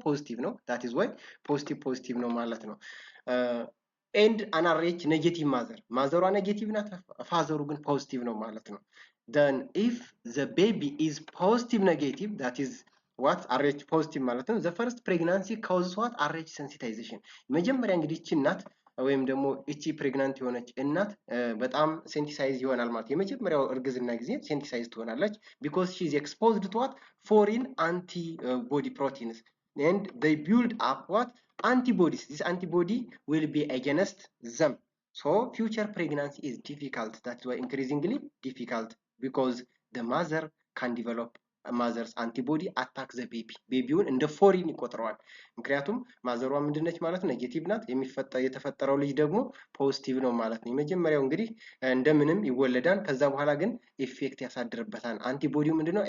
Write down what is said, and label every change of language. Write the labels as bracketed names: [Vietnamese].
[English] ፖዚቲቭ ነው። ዳት ኢዝ ዋይ ፖዚቲቭ ነው ማለት ነው። ኤንድ አን አርኤች ኔጌቲቭ ማዘሯ ኔጌቲቭ ናት፣ ፋዘሩ ግን ፖዚቲቭ ነው ማለት ነው። then if the baby is positive negative that is what RH ፖዚቲቭ ማለት ነው። the first pregnancy causes what RH sensitization [Amharic] መጀመሪያ እንግዲህ እቺ እናት ወይም ደግሞ እቺ ፕሬግናንት የሆነች እናት በጣም ሴንሲታይዝ ይሆናል ማለት የመጀመሪያው እርግዝና ጊዜ ሴንሲታይዝ ትሆናለች [English] because she is exposed to what foreign antibody proteins and they build up what antibodies. This antibody will be against them, so future pregnancy is difficult. That's why increasingly difficult because the mother can develop ማዘርስ አንቲቦዲ አታክ ዘ ቤቢውን [Amharic] እንደ ፎሪን ይቆጥረዋል። ምክንያቱም ማዘሯ ምንድነች ማለት ነው? ኔጌቲቭ ናት። የተፈጠረው ልጅ ደግሞ ፖዚቲቭ ነው ማለት ነው። የመጀመሪያው እንግዲህ እንደምንም ይወለዳል። ከዛ በኋላ ግን ኢፌክት ያሳድርበታል። አንቲቦዲው ምንድነው?